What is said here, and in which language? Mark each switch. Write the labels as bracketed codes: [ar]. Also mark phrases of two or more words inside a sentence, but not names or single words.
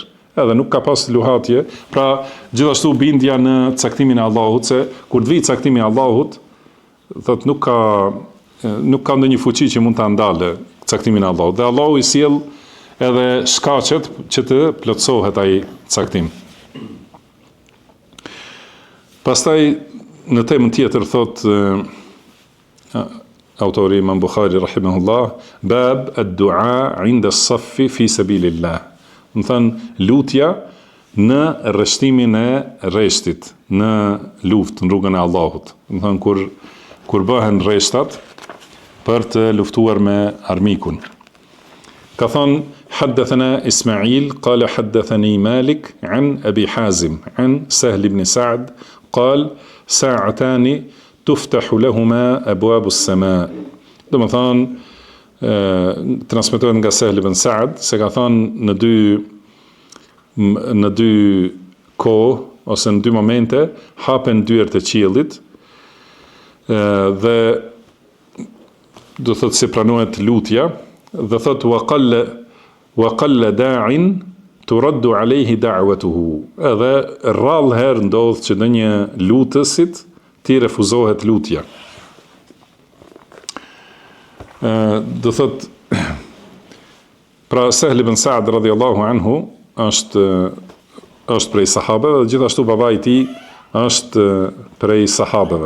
[sq] Edhe nuk ka pas luhatje, pra gjithashtu bindja në caktimin e Allahut, se kur të vijë caktimi i Allahut, thot nuk ka ndonjë fuqi që mund ta ndalë caktimin e Allahut. Dhe Allahu i sjell edhe shkaqet që të plotësohet ai caktim. Pastaj në temën tjetër thot autori Imam Bukhari rahimahullah, [ar] باب الدعاء عند الصف في سبيل الله. [sq] Do të thënë lutja në rreshtimin e rreshtit, në luftë në rrugën e Allahut. Do të thënë kur bëhen rreshtat për të luftuar me armikun. Ka thënë [ar] حدثنا إسماعيل قال حدثني مالك عن أبي حازم عن سهل بن سعد قال ساعتان تفتح لهما أبواب السماء. [sq] Do të thonë transmetohet nga Sahl ibn Sa'd se ka thënë në dy kohë ose në dy momente hapen dyert e qiellit dhe do thotë se pranohet lutja dhe thotë [ar] وقل داع ترد عليه دعوته. [sq] Edhe rrallë herë ndodh që në një lutësit ti refuzohet lutja. Do thot pra Sahl ibn Sa'd [ar] رضي الله عنه [sq] është prej sahabeve dhe gjithashtu babai i tij është prej sahabeve.